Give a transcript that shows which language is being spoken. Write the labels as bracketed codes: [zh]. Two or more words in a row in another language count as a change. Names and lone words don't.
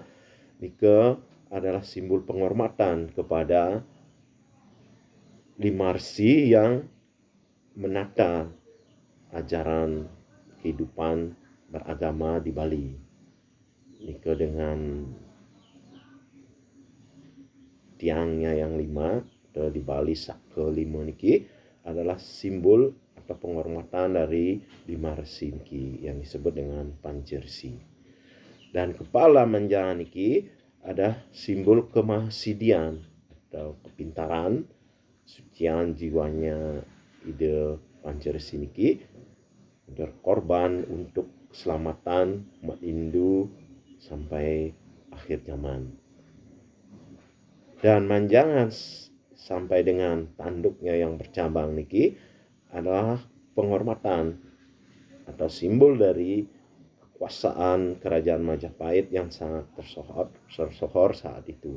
[id] Nika adalah simbol penghormatan kepada lima resi yang menata ajaran kehidupan beragama di Bali. Nika dengan tiangnya yang lima atau di Bali Saka lima niki adalah simbol atau penghormatan dari lima resi niki yang disebut dengan Pancersi. Dan kepala manjangan niki ada simbol kemahasidian atau kepintaran, sucian jiwanya ide Pancersi niki berkorban untuk keselamatan umat Hindu sampai akhir zaman. Dan manjangan sampai dengan tanduknya yang bercabang niki adalah penghormatan atau simbol dari kekuasaan kerajaan Majapahit yang sangat tersohor saat itu.